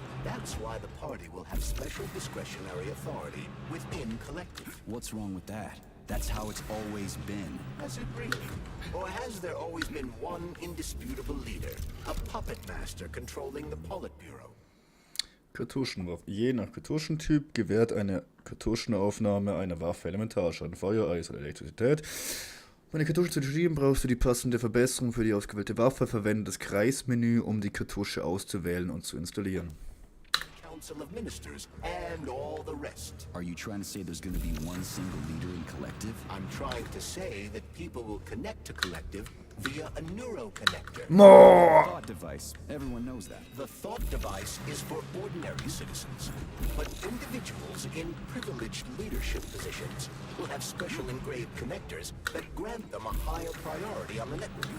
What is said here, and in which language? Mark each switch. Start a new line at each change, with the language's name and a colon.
English: That's why the party will have special discretionary authority within Collective. What's wrong with that? That's how it's always been. Has it really? Or has there always been one indisputable leader, a puppet master controlling the Politburo?
German: Kartuschenwaffe. Je nach Kartuschentyp gewährt eine Kartuschenaufnahme einer Waffe Elementarschaden, Feuer, Eis oder Elektrizität. Um eine Kartusche zu schieben, brauchst du die passende Verbesserung für die ausgewählte Waffe. Verwende das Kreismenü, um die Kartusche auszuwählen und zu installieren.
English: Council of Ministers and all the rest. Are you trying to say there's gonna be one single leader in Collective? I'm trying to say that people will connect to Collective via a neuroconnector. More! Thought device. Everyone knows that. The thought device is for ordinary citizens, but individuals in privileged leadership positions will have special engraved connectors that grant them a higher priority on the network.